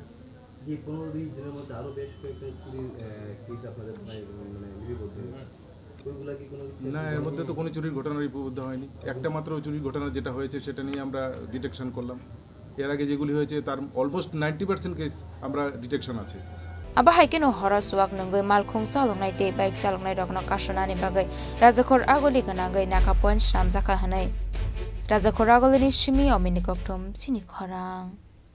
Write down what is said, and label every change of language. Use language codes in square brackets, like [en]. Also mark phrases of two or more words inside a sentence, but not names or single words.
[bn] যে 15-20 দিনের মধ্যে আরো বেশ কয়েকটা চুরির কেস আপনাদের মানে লিপিবদ্ধ ওইগুলা কি কোনো না এর মধ্যে তো কোনো চুরির ঘটনা লিপিবদ্ধ হয়নি একটা মাত্র চুরির ঘটনা যেটা হয়েছে সেটা নিয়ে আমরা ডিটেকশন করলাম এর আগে যেগুলি হয়েছে তার অলমোস্ট 90% কেস আমরা ডিটেকশন আছে [trp] Aba haikino hora suak nungoi malkhung salongnai te bike salongnai rokno kasonani bagai rajakhor agoli ganangai naka point namjaka hanai rajakhor agolini shimi omini kokthom sini khorang